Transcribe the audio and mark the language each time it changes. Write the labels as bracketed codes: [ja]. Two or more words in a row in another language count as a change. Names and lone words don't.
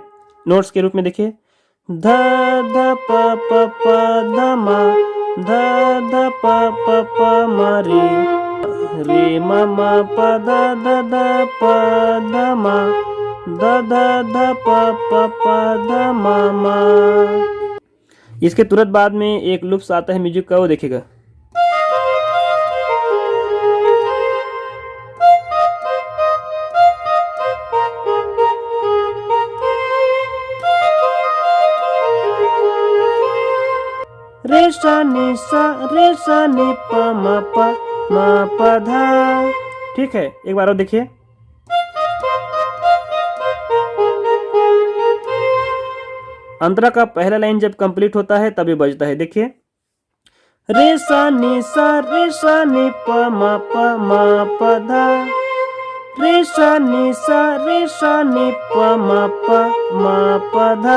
[hi] नोट्स के रूप में देखिए, ध ध प प प ध म, ध ध प प प म रे म म प ध ध ध प ध म, ध ध ध प प प ध म म। इसके तुरंत बाद में एक लुप्स आता है म्यूजिक का, वो देखिएगा। रे सा नी प म प धा, ठीक है। एक बार और देखिए, अंतरा का पहला लाइन जब कंप्लीट होता है तभी बजता है। देखिए, रे सा नी प म प धा, रे सा नी प म प धा।